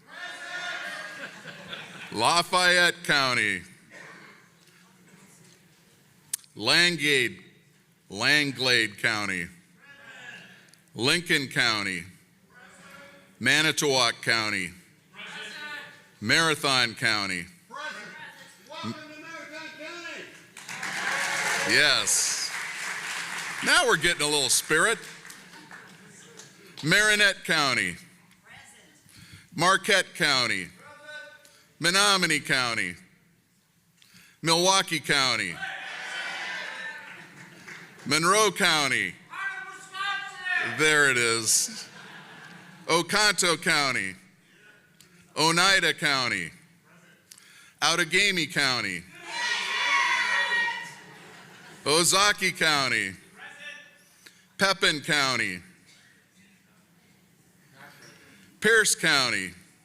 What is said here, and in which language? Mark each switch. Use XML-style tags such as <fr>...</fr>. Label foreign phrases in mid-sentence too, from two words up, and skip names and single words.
<en>Lafayette County. Langlade County. Lincoln County. Manitowoc County. Marathon County. Welcome to Marathon County. Yes. Now we're getting a little spirit. Marinette County. Marquette County. Menominee County. Milwaukee County. Monroe County. There it is. Oconto County. Oneida County. Outagamie County. Ozaukee County. Pepin County. Pierce County.</en>